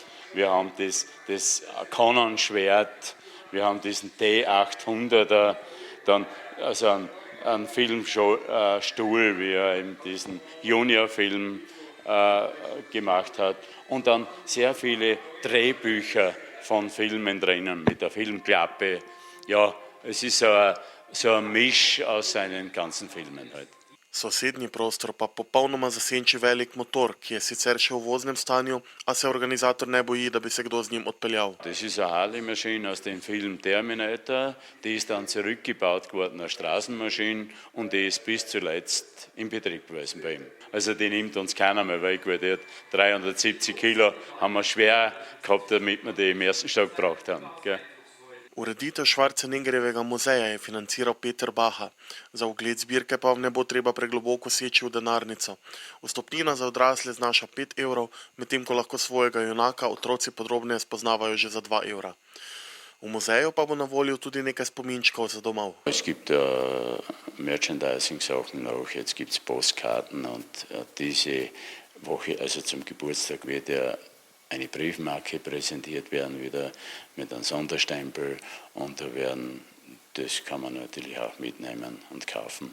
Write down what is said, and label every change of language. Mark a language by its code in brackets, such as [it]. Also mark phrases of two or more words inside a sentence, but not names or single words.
[de] Wir haben das Conan-Schwert, wir haben diesen T800er, Dann also ein Filmstuhl, wie er eben diesen Junior-Film gemacht hat. Und dann sehr viele Drehbücher von Filmen drinnen mit der Filmklappe. Ja, es ist so ein Misch aus seinen ganzen Filmen halt. [sl] Sosednji prostor pa popolnoma zasenči velik motor, ki je sicer še v voznem stanju, a se organizator ne boji, da bi se kdo z njim odpeljal. [de] Das ist eine Harley-Maschine aus dem Film Terminator. Die ist dann zurückgebaut geworden als Straßenmaschine und die ist bis zuletzt in Betrieb gewesen bei ihm. Also die nimmt uns keiner mehr weg, weil die hat 370 Kilo, haben wir schwer gehabt, damit wir die im ersten Stock gebracht haben. Gell? [sl] Ureditev Schwarzeneggerjevega muzeja je financiral Peter Baha. Za ogled zbirke pa ne bo treba pregloboko seči v denarnico. Vstopnina za odrasle znaša 5 evrov, medtem ko lahko svojega junaka otroci podrobneje spoznavajo že za 2 evra. V muzeju pa bo na voljo tudi nekaj spominčkov za domov. [de] Es gibt Merchandising-Sachen noch, jetzt gibt es Postkarten und diese Woche, also zum Geburtstag, wird ja eine Briefmarke präsentiert werden, wieder mit einem Sonderstempel und das kann man natürlich auch mitnehmen und kaufen.